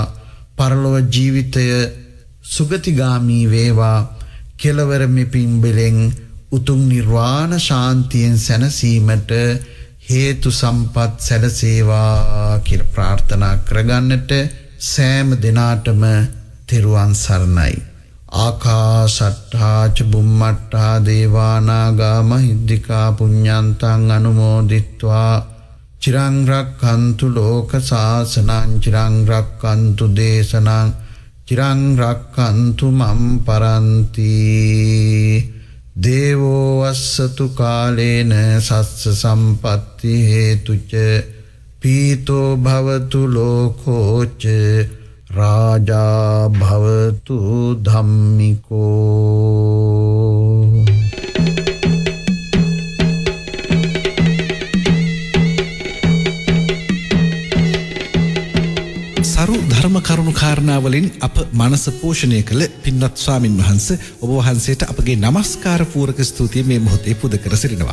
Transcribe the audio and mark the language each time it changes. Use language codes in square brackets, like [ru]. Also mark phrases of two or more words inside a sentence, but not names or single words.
[si] පරලොව ජීවිතය සුගතිගාමී වේවා. කෙලවර මෙපින්බලෙන් උතුම් නිර්වාණ ශාන්තියෙන් සැනසීමට හේතු සම්පත් සැලසේවා කියලා ප්‍රාර්ථනා කරගන්නට සෑම දිනාටම තෙරුවන් සරණයි. [pi] ආකාශට්ටා ච බුම්මට්ටා දේවා නාග මහිද්దికා පුඤ්ඤන්තං අනුමෝදිත්වා චිරං රක්ඛන්තු ලෝක සාසනං චිරං රක්ඛන්තු දේශනං චිරං රක්ඛන්තු මම් පරන්ති. දේවෝ වස්සතු කාලේන සස්ස සම්පත්ති හේතුච පීතෝ භවතු ලෝකෝච රාජා භවතු ධම්මිකෝ. [si] සරු ධර්ම කරුණු කාරණාවලින් අප මනස පෝෂණය කළ පින්වත් ස්වාමින් වහන්සේ ඔබ වහන්සේට අපගේ නමස්කාර පූරක ස්තුතිය මේ මොහොතේ පුද කර සිටිනවා.